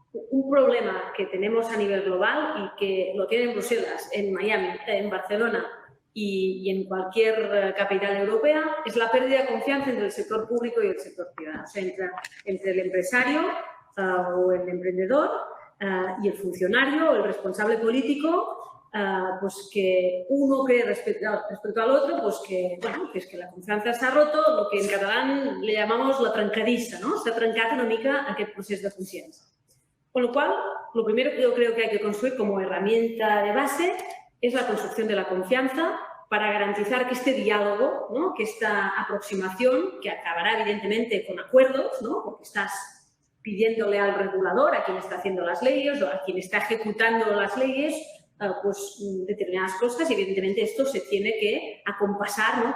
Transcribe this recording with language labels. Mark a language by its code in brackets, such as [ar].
[es] Un problema que tenemos a nivel global y que lo tiene en Bruselas, en Miami, en Barcelona y en cualquier capital europea es la pérdida de confianza entre el sector público y el sector privado. O sea, entre el empresario o el emprendedor y el funcionario o el responsable político, pues que uno cree respecto al otro, pues que, bueno, que es que [ca] la confiança s'ha roto, [es] lo que en catalán le llamamos la trencadissa, no? [ca] S'ha trencat una mica aquest procés de confiança. [es] Con lo cual, lo primero que yo creo que hay que construir como herramienta de base es la construcción de la confianza para garantizar que este diálogo, ¿no? Que esta aproximación, que acabará evidentemente con acuerdos, ¿no? Porque estás pidiéndole al regulador, a quien está haciendo las leyes o a quien está ejecutando las leyes, pues determinadas cosas y evidentemente esto se tiene que acompasar, ¿no?